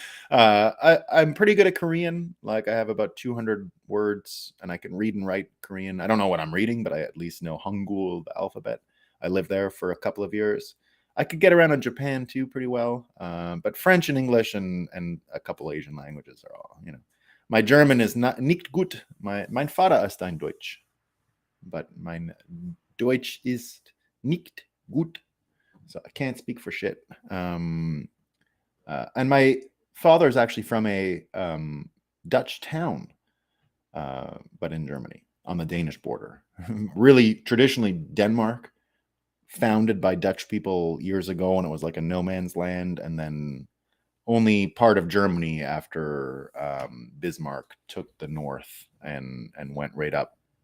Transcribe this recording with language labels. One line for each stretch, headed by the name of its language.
English: I'm pretty good at Korean. Like I have about 200 words, and I can read and write Korean. I don't know what I'm reading, but I at least know Hangul, the alphabet. I lived there for a couple of years. I could get around in Japan too pretty well, but French and English and a couple Asian languages are all, My German is
German: nicht gut. Mein Vater ist ein Deutsch, but mein Deutsch ist nicht gut.
English: So I can't speak for shit. And my father is actually from a Dutch town, but in Germany on the Danish border. Really, traditionally Denmark, founded by Dutch people years ago, and it was like a no man's land, and then only part of Germany after Bismarck took the north and went right up.